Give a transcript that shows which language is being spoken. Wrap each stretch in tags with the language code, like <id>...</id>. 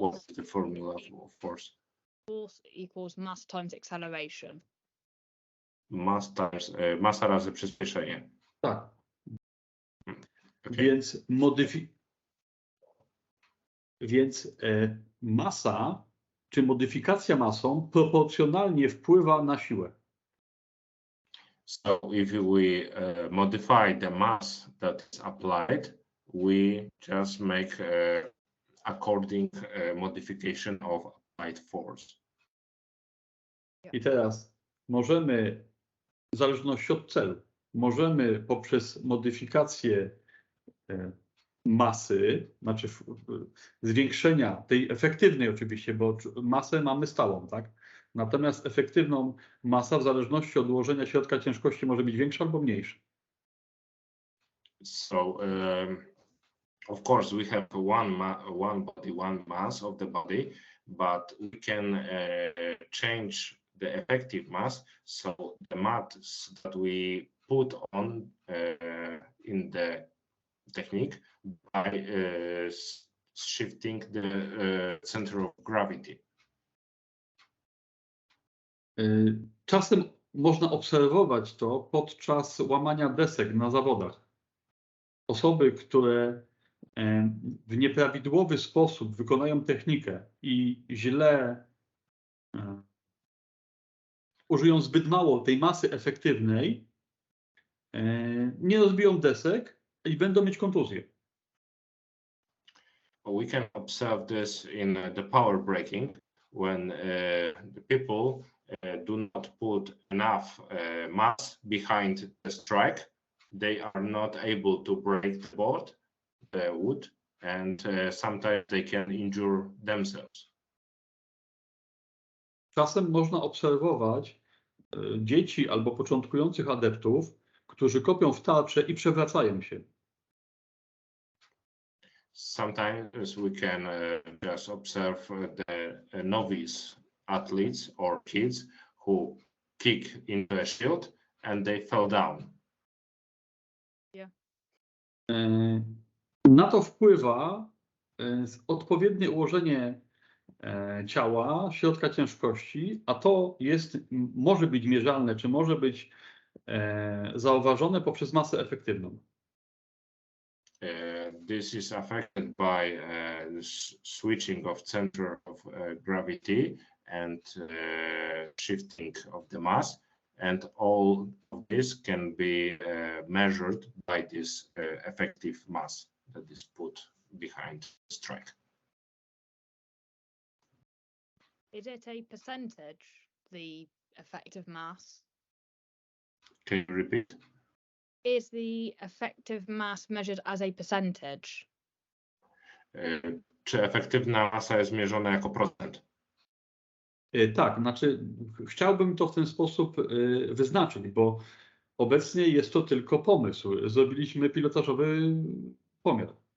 <en>What is the formula for force? force equals mass times acceleration. Mass times</en> <pl>masa razy przyspieszenie. Tak.</pl> <en>Okay.</en> <pl>Więc masa czy modyfikacja masą proporcjonalnie wpływa na siłę.</pl> <en>So if we modify the mass that is applied, we just make according modification of applied force.</en> <pl>I teraz możemy, w zależności od celu, możemy poprzez modyfikację masy, znaczy zwiększenia tej efektywnej oczywiście, bo masę mamy stałą, tak? Natomiast efektywną masa w zależności od ułożenia środka ciężkości może być większa albo mniejsza.</pl> <en>So of course we have one body, one mass of the body, but we can change the effective mass. So the mass that we put on in the technique by shifting the center of gravity.</en> <pl>Czasem można obserwować to podczas łamania desek na zawodach. Osoby, które w nieprawidłowy sposób wykonają technikę i źle użyją zbyt mało tej masy efektywnej, nie rozbiją desek i będą mieć kontuzję.</pl> <en>We can observe this in the power breaking when the people do not put enough mass behind the strike. They are not able to break the board, the wood, and sometimes they can injure themselves.</en> <pl>Czasem można obserwować dzieci albo początkujących adeptów, którzy kopią w tarczę i przewracają się.</pl> <en>Sometimes we can just observe the novice athletes or kids who kick into a shield and they fell down. Yeah.</en> <pl>Na to wpływa odpowiednie ułożenie ciała, środka ciężkości, a to może być mierzalne, czy może być zauważone poprzez masę efektywną.</pl> <en>This is affected by the switching of center of gravity and shifting of the mass, and all of this can be measured by this effective mass that is put behind the strike. Is it a percentage, the effective mass? Can you repeat? Is the effective mass measured as a percentage?</en> <pl>Czy efektywna masa jest mierzona jako procent? Tak, znaczy chciałbym to w ten sposób wyznaczyć, bo obecnie jest to tylko pomysł. Zrobiliśmy pilotażowy pomiar.</pl>